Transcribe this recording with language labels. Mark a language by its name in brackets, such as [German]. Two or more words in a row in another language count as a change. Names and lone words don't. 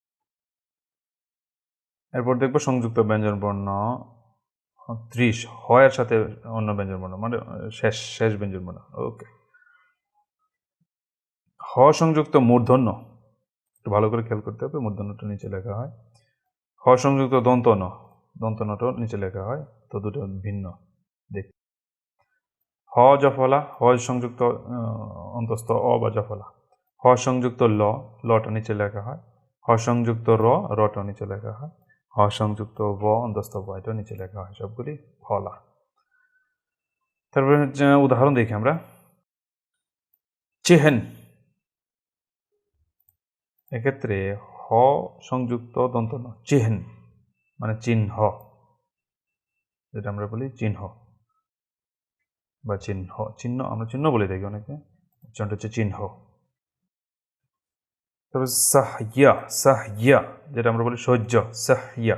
[Bangla] এরপর দেখবো সংযুক্ত ব্যঞ্জন বর্ণ 30, হ এর সাথে অন্য ব্যঞ্জন বর্ণ, মানে শেষ শেষ ব্যঞ্জন বর্ণ। ওকে, হ সংযুক্ত মূর্ধন্য, একটু ভালো করে খেয়াল করতে হবে, মূর্ধন্যটা নিচে লেখা হয়। হ সংযুক্ত দন্ত ন, দন্ত নটাও নিচে লেখা হয়, তো দুটো ভিন্ন দেখ। হ জফলা, হ সংযুক্ত অন্তস্থ অ বা জফলা। হ সংযুক্ত ল, লটা নিচে লেখা হয়। হ সংযুক্ত র, রটা নিচে লেখা হয়। হ সংযুক্ত ব, অন্তস্থ ব, এটা নিচে লেখা হয়, সবগুলি ফলা। তারপরে উদাহরণ দেখি আমরা। চেহেন, এক্ষেত্রে হ সংযুক্ত দন্ত ন, চেহেন মানে চিহ্ন, যেটা আমরা বলি চিহ্ন বা চিহ্ন, চিহ্ন আমরা চিহ্ন বলে থাকি অনেকে, উচ্চারণটা হচ্ছে চিহ্ন। তারপর সাহইয়া, সাহইয়া যেটা আমরা বলি সহ্য, সাহইয়া।